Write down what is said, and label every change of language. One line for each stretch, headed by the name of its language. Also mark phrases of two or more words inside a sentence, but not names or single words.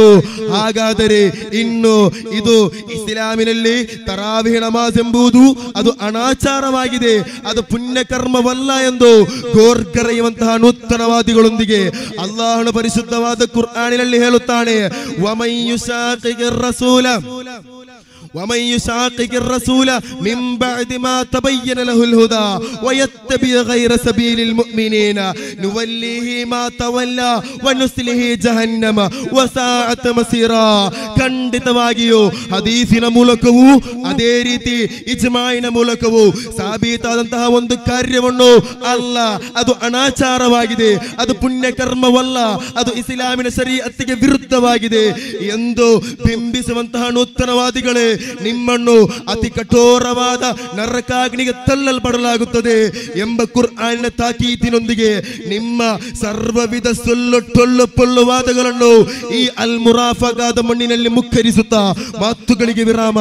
Kannada: ಹಾಗಾದರೆ ಇನ್ನು ಇದು ಇಸ್ಲಾಮಿನಲ್ಲಿ ತರಾವೀಹ್ ನಮಾಜ್ ಎಂಬುದು ಅದು ಅನಾಚಾರವಾಗಿದೆ, ಅದು ಪುಣ್ಯಕರ್ಮವಲ್ಲ ಎಂದು ಗೋರ್ಗರೆಯುವಂತಹ ನೂತನವಾದಿಗಳೊಂದಿಗೆ ಅಲ್ಲಾಹನ ಪರಿಶುದ್ಧವಾದ ಕುರ್ಆನಿನಲ್ಲಿ ಹೇಳುತ್ತಾನೆ,
Arabic: ومن يشاقق الرسول ومن يشاقق الرسول من بعد ما تبين له الهدى ويتبع غير سبيل المؤمنين نوليه ما تولى ونسله جهنم وساءت مصيرا.
Kannada: ಖಂಡಿತವಾಗಿಯೂ ಹದೀಸಿನ ಮೂಲಕವೂ ಅದೇ ರೀತಿ ಇಜ್ಮಾಯಿನ ಮೂಲಕವೂ ಸಾಬೀತಾದಂತಹ ಒಂದು ಕಾರ್ಯವನ್ನು ಅಲ್ಲ, ಅದು ಅನಾಚಾರವಾಗಿದೆ, ಅದು ಪುಣ್ಯಕರ್ಮವಲ್ಲ, ಅದು ಇಸ್ಲಾಮಿನ ಶರೀಅತ್ತಿಗೆ ವಿರುದ್ಧವಾಗಿದೆ ಎಂದು ಬಿಂಬಿಸುವಂತಹ ನೂತನವಾದಿಗಳೇ ನಿಮ್ಮನ್ನು ಅತಿ ಕಠೋರವಾದ ನರಕಾಗ್ನಿಗೆ ತಳ್ಳಲ್ಪಡಲಾಗುತ್ತದೆ ಎಂಬ ಕುರ್ಆನಿನ ತಾಕೀತಿನೊಂದಿಗೆ ನಿಮ್ಮ ಸರ್ವವಿಧ ಸುಳ್ಳು ಟೊಳ್ಳು ಪೊಳ್ಳು ವಾದಗಳನ್ನು ಈ ಅಲ್ ಮುರಾಫಗಾದ ಮಣ್ಣಿನಲ್ಲಿ ಮುಕ್ಕರಿಸುತ್ತಾ ಮಾತುಗಳಿಗೆ ವಿರಾಮ.